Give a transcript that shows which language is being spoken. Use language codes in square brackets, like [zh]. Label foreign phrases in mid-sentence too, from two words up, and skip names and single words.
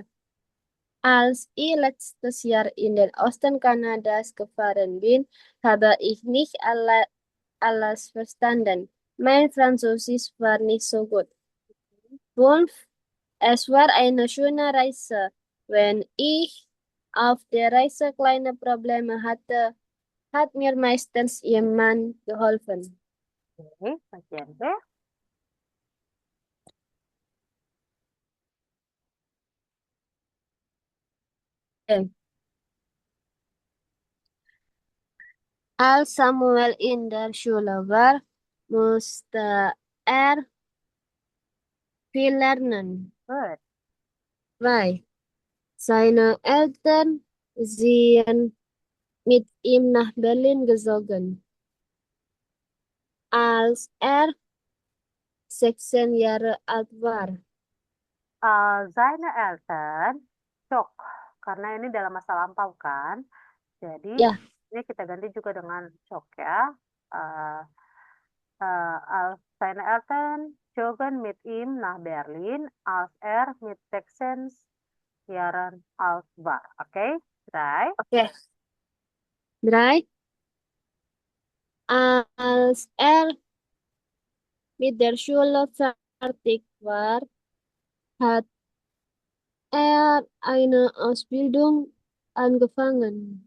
[de] Als ich letztes Jahr in den Osten Kanadas gefahren bin, habe ich nicht alles verstanden. Mein Französisch war nicht so gut. 5. Es war eine schöne Reise. Wenn ich auf der Reise kleine Probleme hatte, hat mir meistens jemand geholfen. [id] Oke, bagian B. [de] Als Samuel in der Schule war, musste er viel lernen. Gut. 2. Seine Eltern sind mit ihm nach Berlin gezogen, als er 16 Jahre alt war. Seine Eltern shock. [id] Karena ini dalam masa lampau kan. Jadi Ja, ini kita ganti juga dengan shock ya. [de] Uh, Seine Eltern zogen mit ihm nach Berlin, als er mit 16 Jahren alt war. [id] Okay, 3. Oke. Drei. [de] Als mit der Schule fertig war, hat eine Ausbildung angefangen.